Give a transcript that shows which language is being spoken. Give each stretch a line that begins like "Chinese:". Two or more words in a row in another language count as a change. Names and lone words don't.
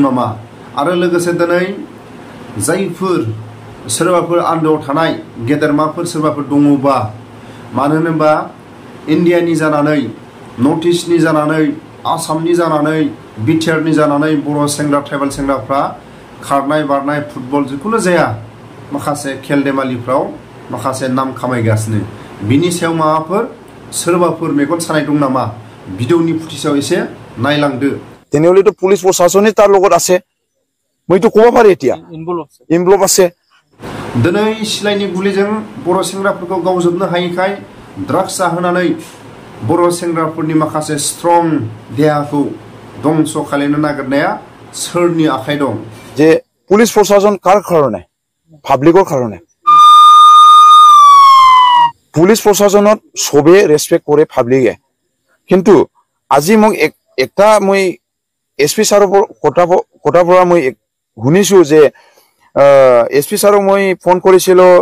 Bodo: नामा आरो लोगोसे दिनै जायफोर सोरबाफोर आन्दोआव थानाय गेदेरमाफोर सोरबाफोर दङबा मानो होनोबा इन्डियानि जानानै नर्थ इस्टनि जानानै आसामनि जानानै बिटिआरनि जानानै बर' सेंग्रा ट्राइबेल सेंग्राफ्रा खारनाय बारनाय फुटबल जिखुनु जाया माखासे खेल देमालिफ्राव माखासे नाम खामायगासिनो बिनि सायाव माबाफोर सोरबाफोर मेगन सानाय दं नामा भिडिअनि फुटेजआव एसे नायलांदो
Assamese: তেনেহ'লেতো পুলিশ প্ৰশাসনে তাৰ লগত আছে মইতো ক'ব পাৰি এতিয়া ইনভলভ আছে
Bodo: दिनै सिलाइनि गुलिजों बर' सेंग्राफोरखौ गावजोबनो हायैखाय ड्राग्स जाहोनानै बर' सेंग्राफोरनि माखासे स्ट्रं देहाखौ दंस खालायनो नागिरनाया सोरनि आखाइ दं
Assamese: যে পুলিচ প্ৰশাসন কাৰ কাৰণে পাব্লিকৰ কাৰণে পুলিশ প্ৰশাসনত সবে ৰেসপেক্ট কৰে পাব্লিকে কিন্তু আজি মোক একটা মই এসপি সাৰৰ কথা পৰা মই শুনিছো যে এসপি সাৰক মই ফোন কৰিছিল